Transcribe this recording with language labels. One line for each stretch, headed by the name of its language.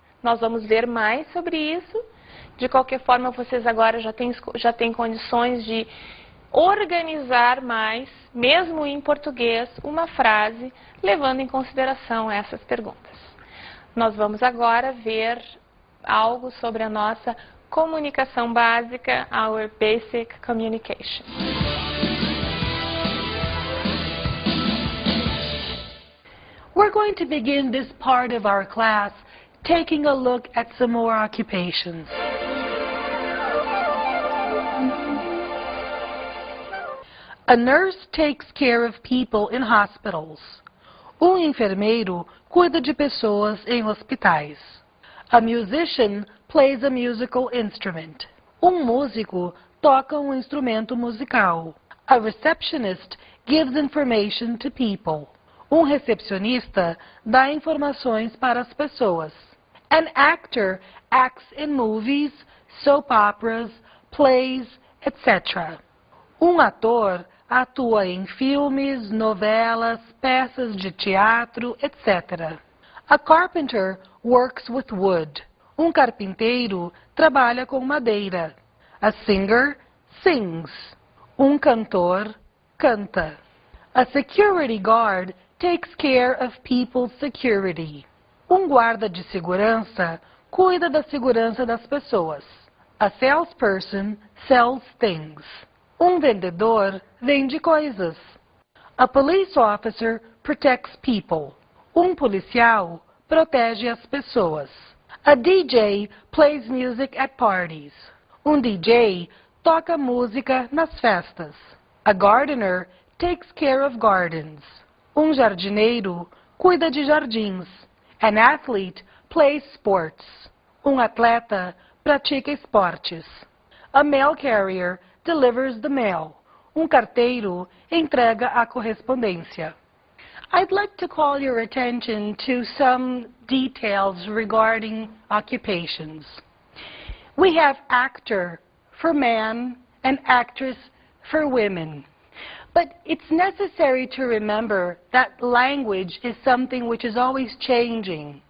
Portuguese: Nós vamos ver mais sobre isso. De qualquer forma, vocês agora já têm condições de organizar mais, mesmo em português, uma frase, levando em consideração essas perguntas. Nós vamos agora ver algo sobre a nossa comunicação básica,
English: our basic communication. We're going to begin this part of our class taking a look at some more occupations. A nurse takes care of people in hospitals.
Portuguese: Enfermeiro cuida de pessoas em hospitais.
English: A musician plays a musical instrument.
Portuguese: Músico toca instrumento musical.
English: A receptionist gives information to people.
Portuguese: Recepcionista dá informações para as pessoas.
English: An actor acts in movies, soap operas, plays, etc.
Portuguese: Ator atua em filmes, novelas, peças de teatro, etc.
English: A carpenter works with wood.
Portuguese: Carpinteiro trabalha com madeira.
English: A singer sings.
Portuguese: Cantor canta.
English: A security guard takes care of people's security.
Portuguese: Guarda de segurança cuida da segurança das pessoas.
English: A salesperson sells things.
Portuguese: Vendedor vende coisas.
English: A police officer protects people.
Portuguese: Policial protege as pessoas.
English: A DJ plays music at parties.
Portuguese: DJ toca música nas festas.
English: A gardener takes care of gardens.
Portuguese: Jardineiro cuida de jardins.
English: An athlete plays sports.
Portuguese: Atleta pratica esportes.
English: A mail carrier delivers the mail.
Portuguese: Carteiro entrega a correspondência.
English: I'd like to call your attention to some details regarding occupations. We have actor for men and actress for women. But it's necessary to remember that language is something which is always changing.